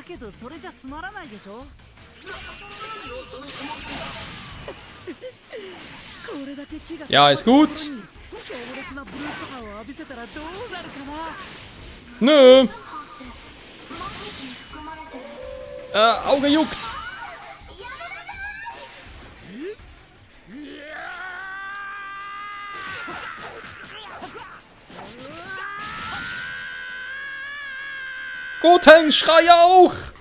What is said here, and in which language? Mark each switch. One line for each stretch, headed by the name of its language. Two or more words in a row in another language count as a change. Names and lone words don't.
Japanese: それじゃつまらないでしょ。これだけ気が
German: Ja, ist gut.
Japanese: 強烈なブルーツ波を浴びせたらどうなるかな。
German: Nö. Auge juckt. Gotenks, schrei auch!